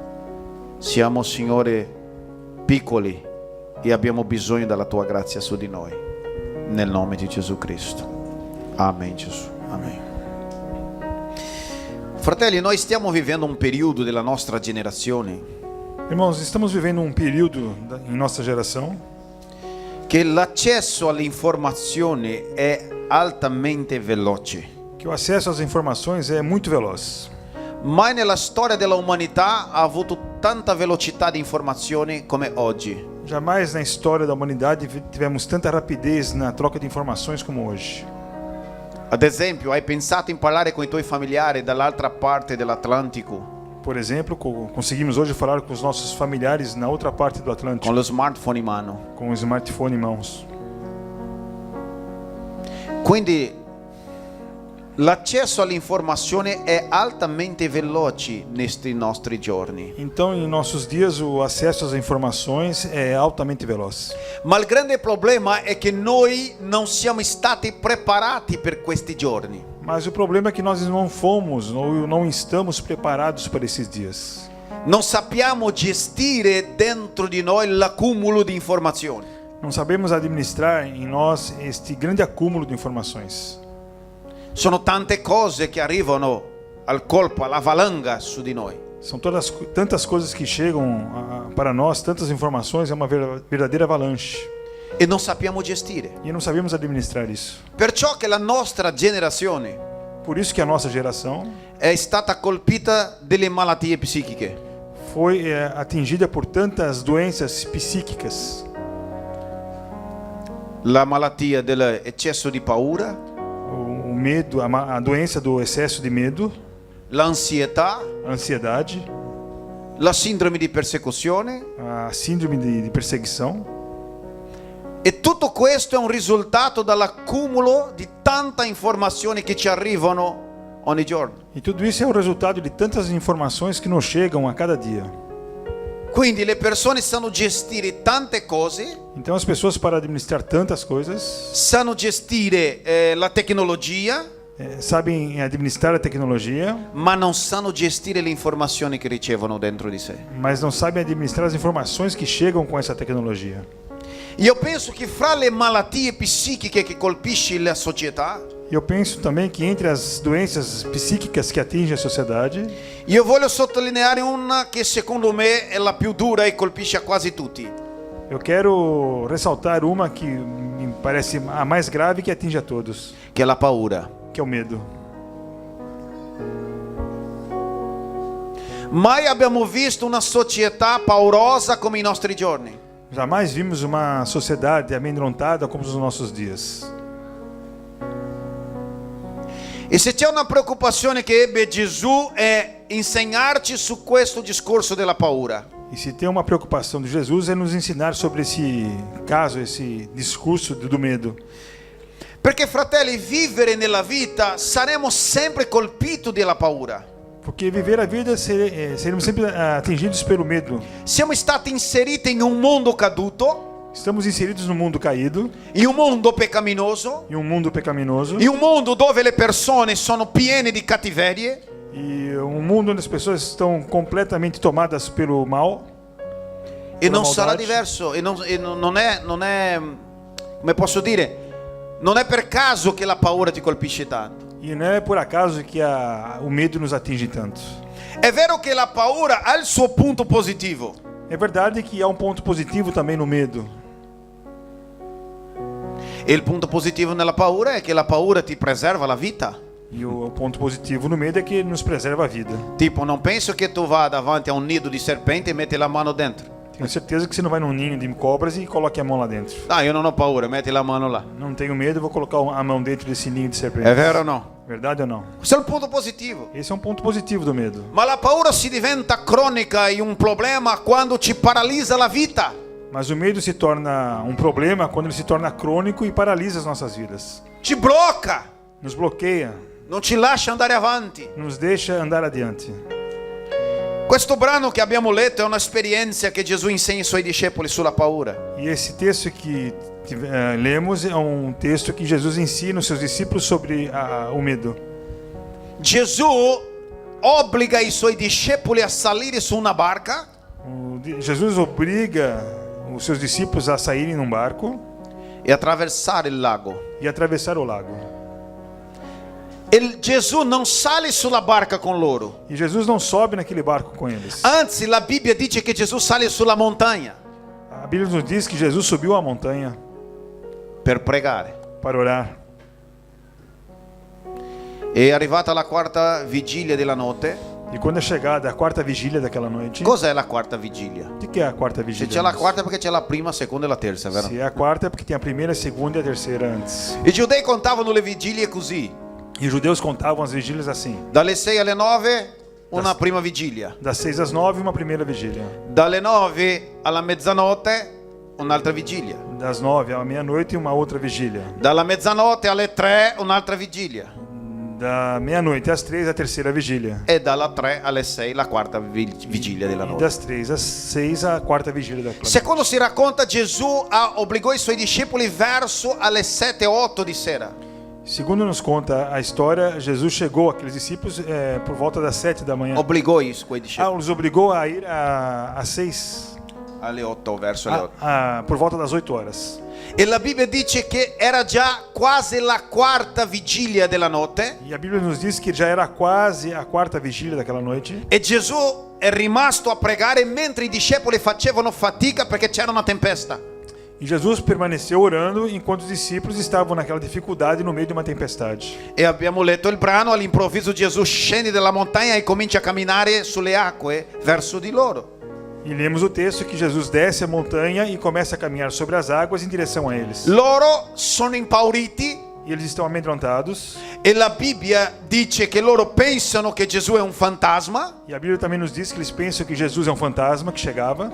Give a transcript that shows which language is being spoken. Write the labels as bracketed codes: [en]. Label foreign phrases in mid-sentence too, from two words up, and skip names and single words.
[it] Siamo, Signore, piccoli e abbiamo bisogno della tua grazia su di noi. Nel nome di Gesù Cristo. Amen, Gesù. Amen. Fratelli, noi stiamo vivendo un periodo della nostra generazione [pt] Irmãos, estamos vivendo um período em nossa geração [it] che l'accesso all'informazione è altamente veloce. [pt] que o acesso às informações é muito veloz. [it] Mai nella storia dell'umanità ha avuto tanta velocità di informazione come oggi. [pt] Jamais na história da humanidade tivemos tanta rapidez na troca de informações como hoje. [it] Ad esempio, hai pensato in parlare con i tuoi familiari dall'altra parte dell'Atlantico [pt] Por exemplo, conseguimos hoje falar com os nossos familiares na outra parte do Atlântico, [it] con lo smartphone in mano. [pt] com o smartphone em mãos. [it] Quindi l'accesso all'informazione è altamente veloce nei nostri giorni. [pt] Então, em nossos dias, o acesso às informações é altamente veloz. [it] Ma il grande problema è che noi non siamo stati preparati per questi giorni. [pt] Mas o problema é que nós não fomos ou não estamos preparados para esses dias. [it] Non sappiamo gestire dentro di noi l'accumulo di informazioni. [pt] Não sabemos administrar em nós este grande acúmulo de informações. [it] Sono tante cose che arrivano al colpo, alla valanga su di noi. [pt] São tantas coisas que chegam para nós, tantas informações, é uma verdadeira avalanche. [it] E non sappiamo gestire. [pt] E não sabemos administrar isso. [it] Perciò che la nostra generazione [pt] Por isso que a nossa geração [it] è stata colpita delle malattie psichiche. [pt] foi atingida por tantas doenças psíquicas. [it] La malattia dell'eccesso di paura, [pt] O medo, a doença do excesso de medo, [it] l'ansietà, [pt] a ansiedade, [it] la sindrome di persecuzione. [pt] a síndrome de perseguição. [it] E tutto questo è un risultato dall'accumulo di tanta informazione che ci arrivano ogni giorno. [pt] E tudo isso é o resultado de tantas informações que nos chegam a cada dia. [it] Quindi le persone sanno gestire tante cose, [pt] Então as pessoas, para administrar tantas coisas, [it] sanno gestire la tecnologia, [pt] sabem administrar a tecnologia, [it] ma non sanno gestire le informazioni che ricevono dentro di sé. [pt] mas não sabem administrar as informações que chegam com essa tecnologia. [it] Io penso che fra le malattie psichiche che colpisce la società, [pt] E eu penso também que entre as doenças psíquicas que atingem a sociedade, [it] io voglio sottolineare una che secondo me è la più dura e colpisce a quasi tutti. [pt] eu quero ressaltar uma que me parece a mais grave, que atinge a todos, [it] Che è la paura. [pt] que é o medo. [it] Mai abbiamo visto una società paurosa come i nostri giorni. [pt] Jamais vimos uma sociedade amedrontada como os nossos dias. [it] E se c'è una preoccupazione che ebbe Gesù è insegnarci su questo discorso della paura. [pt] E se tem uma preocupação de Jesus, é nos ensinar sobre esse caso, esse discurso do medo. [it] Perché fratelli, vivere nella vita saremo sempre colpiti dalla paura. [pt] Porque viver a vida seremos sempre atingidos pelo medo. [it] Siamo stati inseriti in un mondo caduto, [pt] Estamos inseridos num mundo caído, [it] in un mondo peccaminoso, [pt] em um mundo pecaminoso, [it] in un mondo dove le persone sono piene di cattiverie, [pt] e um mundo onde as pessoas estão completamente tomadas pelo mal. [it] e non [pt] maldade. [it] sarà diverso, non è, come posso dire, non è per caso che la paura ti colpisce tanto. [pt] E não é por acaso que o medo nos atinge tanto. [it] È vero che la paura ha il suo punto positivo, [pt] É verdade que há um ponto positivo também no medo. [it] e il punto positivo nella paura è che la paura ti preserva la vita. [pt] E o ponto positivo no medo é que nos preserva a vida. [it] Tipo, non penso che tu vá davanti a un nido di serpente e metti la mano dentro. [pt] Tenho certeza que você não vai num ninho de cobras e coloque a mão lá dentro. [it] Ah, io non ho paura, metti la mano là. [pt] Não tenho medo, vou colocar a mão dentro desse ninho de serpente. [it] È vero o no? [pt] Verdade ou não? [it] Questo è il punto positivo. [pt] Esse é um ponto positivo do medo. [it] Ma la paura si diventa cronica e un problema quando ci paralizza la vita. [pt] Mas o medo se torna um problema quando ele se torna crônico e paralisa as nossas vidas. [it] Ci blocca, [pt] Nos bloqueia, [it] non ci lascia andare avanti. [pt] nos deixa andar adiante. [it] Questo brano che abbiamo letto è un'esperienza che Gesù insegna ai suoi discepoli sulla paura. [pt] E esse texto que lemos é um texto que Jesus ensina os seus discípulos sobre o medo. [it] Gesù obbliga i suoi discepoli a salire su una barca [pt] Jesus obriga os seus discípulos a saírem num barco [it] e attraversare il lago. [pt] e atravessar o lago. [it] Gesù non sale sulla barca con loro. [pt] E Jesus não sobe naquele barco com eles. [it] Anzi, la Bibbia dice che Gesù sale sulla montagna [pt] A Bíblia nos diz que Jesus subiu a montanha [it] per pregare. [pt] para orar. [it] È arrivata la quarta vigilia della notte. [pt] E quando é chegada a quarta vigília daquela noite, [it] Cos'è la quarta vigilia? [pt] o que é a quarta [it] Se [pt] vigília? [it] c'è la quarta è perché c'è la prima, seconda e la terza, vero? [pt] Se é a quarta é porque tem a primeira, a segunda e a terceira antes. [it] I giudei contavano le vigilie così: [pt] E os judeus contavam as vigílias assim: [it] dalle 6 alle 9 una prima vigilia, [pt] das 6 às 9, uma primeira vigília; [it] dalle 9 alla mezzanotte un'altra vigilia, [pt] das 9 à meia-noite, uma outra vigília; [it] dalla mezzanotte alle 3 un'altra vigilia, [pt] da meia-noite às 3, a terceira vigília; [it] e dalla 3 alle 6 la quarta vigilia della e notte. [pt] das 3 às 6, a quarta vigília da noite. [it] Secondo si racconta, Gesù obbligò i suoi discepoli verso alle 7-8 di sera. [pt] Segundo nos conta a história, Jesus chegou àqueles discípulos por volta das 7 da manhã. [it] Obbligò i suoi discepoli [pt] Os obrigou a ir às 6, [it] alle 8, verso le 8. [pt] por volta das 8 horas. [it] E la Bibbia dice che era già quasi la quarta vigilia della notte. [pt] E a Bíblia nos diz que já era quase a quarta vigília daquela noite. [it] E Gesù è rimasto a pregare mentre i discepoli facevano fatica perché c'era una tempesta. [pt] E Jesus permaneceu orando enquanto os discípulos estavam naquela dificuldade no meio de uma tempestade. [it] E abbiamo letto il brano, all'improvviso Gesù scende dalla montagna e comincia a camminare sulle acque verso di loro. [pt] E lemos o texto que Jesus desce a montanha e começa a caminhar sobre as águas em direção a eles. [it] Loro sono impauriti [pt] E eles estão amedrontados. [it] e la Bibbia dice che loro pensano che Gesù è un fantasma. [pt] E a Bíblia também nos diz que eles pensam que Jesus é um fantasma que chegava.